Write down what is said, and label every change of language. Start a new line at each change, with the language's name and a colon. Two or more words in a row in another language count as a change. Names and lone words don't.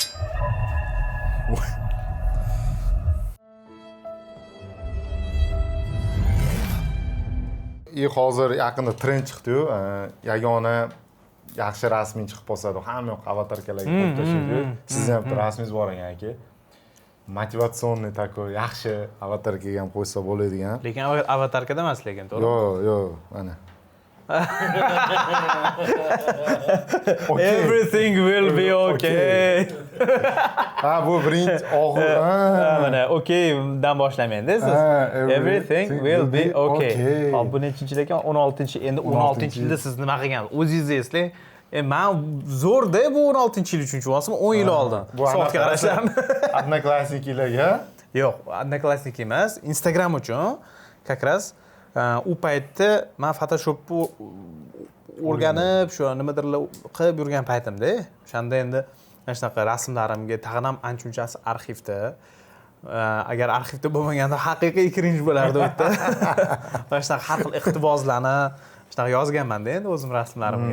Uzbek: Hozir yaqinda trend chiqdi-yu, yagona yaxshi rasming chiqib qolsa-da, hamma yoq avatarkalarga qo'yib tashlaydi. Sizning ham rasmingiz bor ekan, aka. Motivatsionniy такой yaxshi avatarkaga ham qo'ysa bo'ladigan. Lekin avatarkada emas, lekin to'g'ri. Yo'q, mana.
English: Everything will be okay.
Uzbek: Ha, bu birinchi og'ir. Mana okaydan boshlamaydi siz.
English: Everything will be okay.
Uzbek: Hop, bu nechinchi ekan? 16-chi. Endi 16-yilda siz nima qilgan? O'zingiz eslang. Men zo'rda bu 16-yil uchun tushunasizmi? 10 yil oldin. Soatga qarasham. Odnoklassnikilarga? Yo'q, Odnoklassnik emas, Instagram uchun.
Russian: Как раз
Uzbek: u paytda men Photoshopni o'rganib, shu nimadir qilib yurgan paytimda, o'shanda endi mana shunaqa rasmlarimga tag'in ham ancha-munchasi arxivda. Agar arxivda bo'lmaganda haqiqiy cringe bo'lardi u yerda. Mana shunaqa har xil iqtiboslarni shunaqa yozganman-da endi o'zim rasmlarimga.